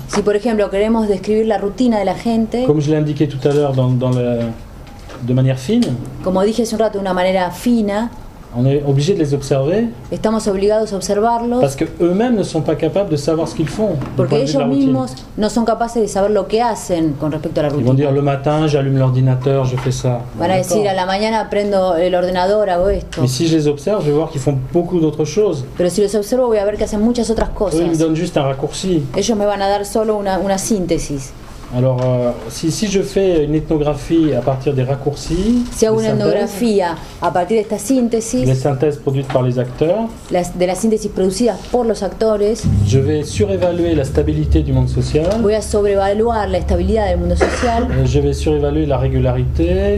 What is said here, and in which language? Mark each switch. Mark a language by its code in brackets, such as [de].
[es] Si por ejemplo queremos describir la rutina de la gente... [fr] Comme je l'ai indiqué tout à l'heure de manière fine... [es] Como dije hace un rato, de una manera fina... [fr] On est obligé de les observer. [es] Estamos obligados a observarlos. [fr] Parce que eux-mêmes ne sont pas capables de savoir ce qu'ils font. [es] Porque ellos mismos no son capaces de saber lo que hacen con respecto a la rutina. [fr] Ils vont dire le matin, j'allume l'ordinateur, je fais ça. [es] Van a decir a la mañana prendo el ordenador, hago esto. [fr] Mais si je les observe, je vais voir qu'ils font beaucoup d'autres choses. [es] Pero si los observo voy a ver que hacen muchas otras cosas. [fr] Eux, ils me donnent juste un raccourci. [es] Ellos me van a dar solo una síntesis. [fr] Alors, si je fais une ethnographie à partir des raccourcis, [es] si hago una etnografía a partir de esta síntesis, [fr] les synthèses produites par les acteurs, [es] de las síntesis producidas por los actores, [fr] je vais surévaluer la stabilité du monde social, [es] voy a sobrevaluar la estabilidad del mundo social, [fr] je vais surévaluer la régularité,